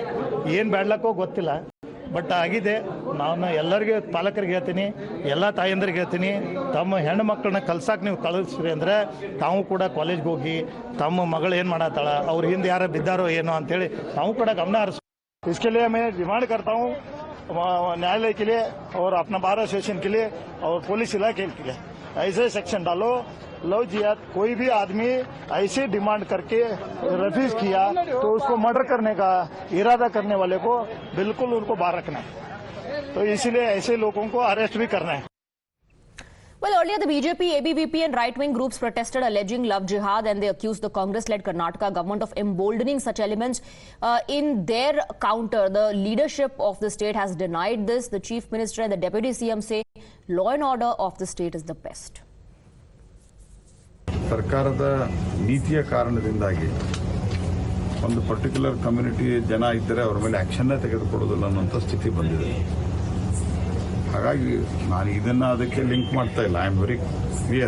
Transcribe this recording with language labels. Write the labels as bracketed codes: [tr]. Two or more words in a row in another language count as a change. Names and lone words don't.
[kn] ಏನು ಬೇಡ್ಲಕ್ಕೋ ಗೊತ್ತಿಲ್ಲ, ಬಟ್ ಆಗಿದೆ. ನಾನು ಎಲ್ಲರಿಗೆ ಪಾಲಕರಿಗೆ ಹೇಳ್ತೀನಿ, ಎಲ್ಲ ತಾಯಂದ್ರಿಗೆ ಹೇಳ್ತೀನಿ, ತಮ್ಮ ಹೆಣ್ಣು ಮಕ್ಕಳನ್ನ ಕಲ್ಸಕ್ಕೆ ನೀವು ಕಳಿಸ್ರಿ ಅಂದರೆ ತಾವು ಕೂಡ ಕಾಲೇಜ್ಗೆ ಹೋಗಿ ತಮ್ಮ ಮಗಳು ಏನು ಮಾಡತ್ತಾಳ, ಅವ್ರ ಹಿಂದೆ ಯಾರು ಬಿದ್ದಾರೋ ಏನೋ ಅಂಥೇಳಿ ತಾವು ಕೂಡ ಗಮನ ಹರಿಸ್. [hi] इसके लिए मैं डिमांड करता हूँ न्यायालय के लिए और अपना [en] bar association [hi] के लिए और पुलिस इलाके के लिए ऐसे सेक्शन डालो. [en] love jihad [hi] कोई भी आदमी ऐसे डिमांड करके रिफ्यूज किया तो उसको मर्डर करने का इरादा करने वाले को बिल्कुल उनको बाहर रखना है. तो इसीलिए ऐसे लोगों को अरेस्ट भी करना है. [en] Well, earlier the BJP, ABVP and right-wing groups protested alleging love jihad, and they accused the Congress-led Karnataka government of emboldening such elements. In their counter, the leadership of the state has denied this. The Chief Minister and the Deputy CM say law and order of the state is the best. [kn] ಸರ್ಕಾರದ ನೀತಿಯ ಕಾರಣದಿಂದಾಗಿ ಒಂದು [en] particular community [kn] ಜನ ಇದ್ದರೆ ಅವರ ಮೇಲೆ ಆಕ್ಷನ್ ತೆಗೆದುಕೊಳ್ಳೋದಿಲ್ಲ ಅನ್ನೋಂಥ ಸ್ಥಿತಿ ಬಂದಿದೆ. ಹಾಗಾಗಿ ನಾನು ಇದನ್ನು ಅದಕ್ಕೆ ಲಿಂಕ್ ಮಾಡ್ತಾ ಇಲ್ಲ. [en] I am very clear.